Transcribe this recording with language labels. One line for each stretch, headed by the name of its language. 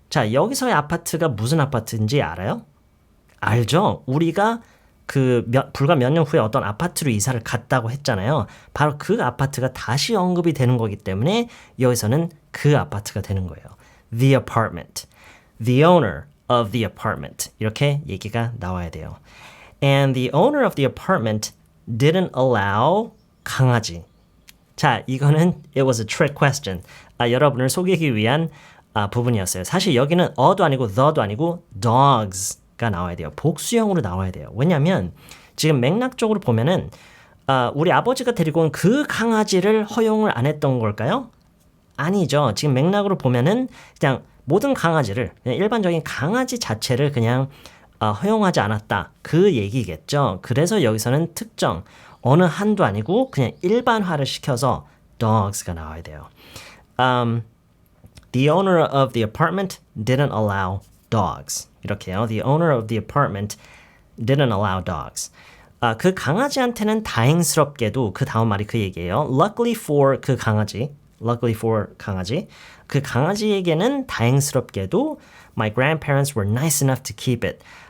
Korean: 자, 여기서의 아파트가 무슨 아파트인지 알아요? 알죠? 우리가 불과 몇 년 후에 어떤 아파트로 이사를 갔다고 했잖아요. 바로 그 아파트가 다시 언급이 되는 거기 때문에 여기서는 그 아파트가 되는 거예요.
English: The apartment. The owner of the apartment.
Korean: 이렇게 얘기가 나와야 돼요.
English: And the owner of the apartment didn't allow 강아지.
Korean: 자, 이거는
English: it was a trick question.
Korean: 여러분을 속이기 위한 부분이었어요. 사실 여기는 어도 아니고 the도 아니고 dogs가 나와야 돼요. 복수형으로 나와야 돼요. 왜냐하면 지금 맥락적으로 보면은 우리 아버지가 데리고 온 그 강아지를 허용을 안 했던 걸까요? 아니죠. 지금 맥락으로 보면은 그냥 모든 강아지를 그냥 일반적인 강아지 자체를 그냥 허용하지 않았다. 그 얘기겠죠. 그래서 여기서는 특정 어느 한도 아니고 그냥 일반화를 시켜서 dogs가 나와야 돼요.
English: The owner of the apartment didn't allow dogs.
Korean: 이렇게요.
English: The owner of the apartment didn't allow dogs.
Korean: 그 강아지한테는 다행스럽게도 그 다음 말이 그 얘기예요.
English: Luckily for
Korean: 그 강아지.
English: Luckily for 강아지.
Korean: 그 강아지에게는 다행스럽게도
English: my grandparents were nice enough to keep it.